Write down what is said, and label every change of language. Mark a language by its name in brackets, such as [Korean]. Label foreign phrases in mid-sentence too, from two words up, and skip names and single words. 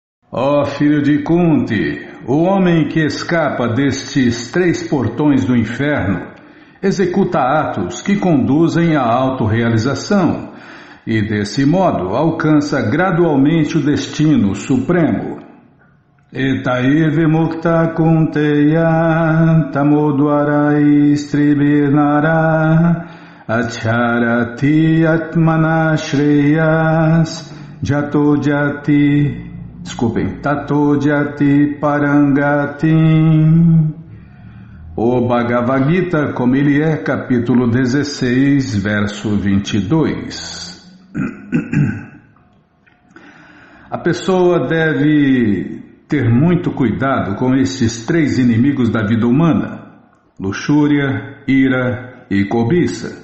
[Portuguese] Ó filho de Kunti, o homem que escapa destes 3 portões do inferno executa atos que conduzem à autorrealização e, desse modo, alcança gradualmente o destino supremo. [Sanskrit] Etaive mukta kunteya tamodwarai stribirnara acharati atmana shreyas tato jati parangatim. [Portuguese] O Bhagavad Gita, como ele é, capítulo 16, verso 22. A pessoa deve ter muito cuidado com estes 3 inimigos da vida humana: luxúria, ira e cobiça.